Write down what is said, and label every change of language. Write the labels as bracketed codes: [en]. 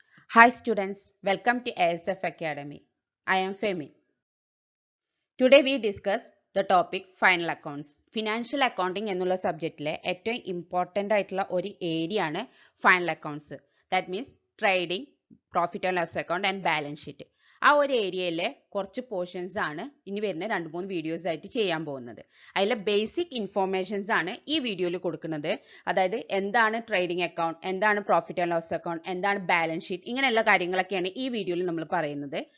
[en] Hi students, welcome to ASF Academy. I am Femi. Today we discuss the topic final accounts. [ml] Financial accounting എന്നുള്ള സബ്ജക്റ്റിലെ ഏറ്റവും important ആയിട്ടുള്ള ഒരു area ആണ് final accounts. [en] That means trading, profit and loss account and balance sheet. [ml] ആ ഒരു ഏരിയയിലെ കുറച്ച് portions ആണ് ഇനി വരുന്ന 2-3 വീഡിയോസ് ആയിട്ട് ചെയ്യാൻ പോകുന്നത്. അതിലെ ബേസിക് ഇൻഫോർമേഷൻസ് ആണ് ഈ വീഡിയോയിൽ കൊടുക്കുന്നത്. അതായത് എന്താണ് ട്രേഡിംഗ് അക്കൗണ്ട്, എന്താണ് പ്രോഫിറ്റ് ആൻഡ് ലോസ് അക്കൗണ്ട്, എന്താണ് ബാലൻസ് ഷീറ്റ്, ഇങ്ങനെയുള്ള കാര്യങ്ങളൊക്കെയാണ് ഈ വീഡിയോയിൽ നമ്മൾ പറയുന്നത്.